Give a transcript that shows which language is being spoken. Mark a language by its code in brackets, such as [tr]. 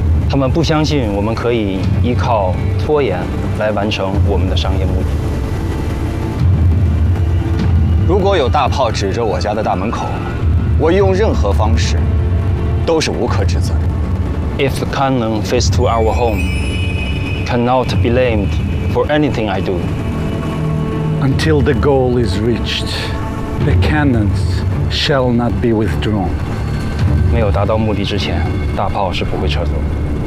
[zh] 他们不相信我们可以依靠拖延来完成我们的商业目的。如果有大炮指着我家的大门口，我用任何方式都是无可指责的。 [en] If the cannon face to our home, cannot be blamed for anything I do. Until the goal is reached, the cannons shall not be withdrawn. [zh] 没有达到目的之前，大炮是不会撤走的。